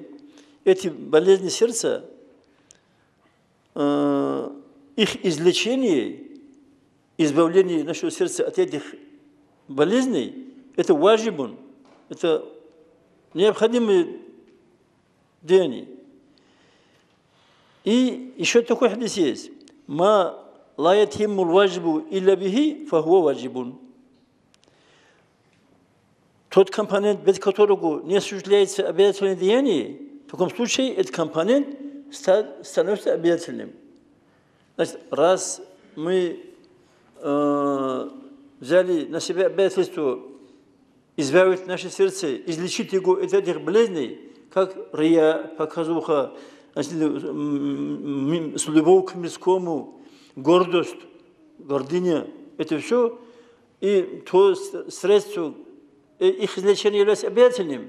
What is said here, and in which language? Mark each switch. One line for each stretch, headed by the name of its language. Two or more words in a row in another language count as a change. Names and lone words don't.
Russian: Эти болезни сердца, их излечение, избавление нашего сердца от этих болезней, это важибун, это необходимые деяния. И еще такой хадис есть.
Arabic: ما لا يتم الواجب إلا به فهو واجب.
Russian: Тот компонент, без которого не осуществляется обязательное деяние, в таком случае этот компонент становится обязательным. Значит, раз мы взяли на себя обязательство избавить наше сердце, излечить его от этих болезней, как рия, показуха, значит, с любовью к мирскому, гордость, гордыня, это все, и то средство, их излечение является обязательным.